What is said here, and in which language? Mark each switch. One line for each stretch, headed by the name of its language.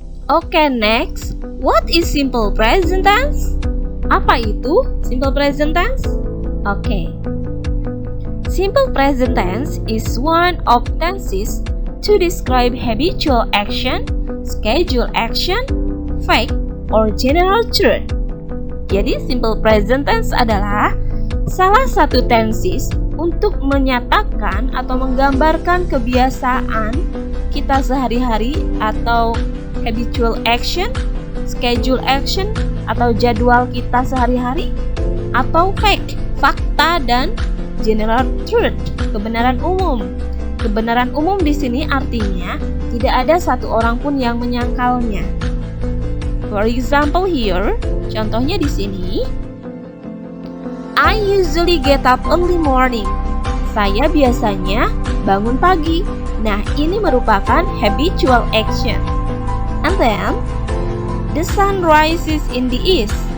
English: Okay, next, what is simple present tense?
Indonesian: Apa itu simple present tense?
English: Okay. Simple present tense is one of tenses to describe habitual action, scheduled action, fact, or general truth.
Indonesian: Jadi simple present tense adalah salah satu tenses untuk menyatakan atau menggambarkan kebiasaan kita sehari-hari atau habitual action, schedule action atau jadwal kita sehari-hari, atau fact, fakta, dan general truth, kebenaran umum. Kebenaran umum di sini artinya tidak ada satu orang pun yang menyangkalnya.
English: For example here,
Indonesian: contohnya di sini,
English: I usually get up early morning.
Indonesian: Saya biasanya bangun pagi. Nah, ini merupakan habitual action.
English: And then, the sun rises in the east.